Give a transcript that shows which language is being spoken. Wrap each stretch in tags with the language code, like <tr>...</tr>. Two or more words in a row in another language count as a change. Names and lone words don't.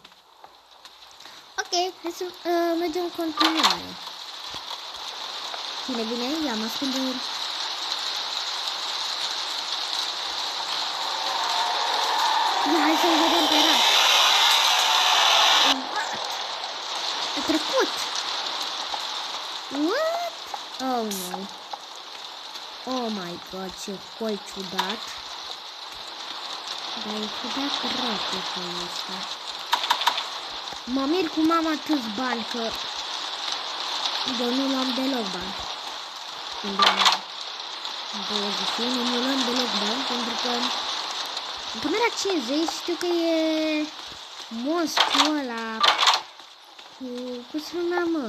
<ro>Ok, hai să mergem în continuare. Bine, ia mă ascund de... Hai să-l vedem pe rat. A trecut.</ro> <en>What? Oh, no. Oh my god,</en> <ro>ce hol ciudat. Dar e ciudat rău pe holul ăsta. Mă mir cum am atâți bani, că eu nu luam deloc bani. Când eram 21 nu luam deloc bani, pentru că în camera 50 știu că e monstru ăla cum se numea, mă?</ro>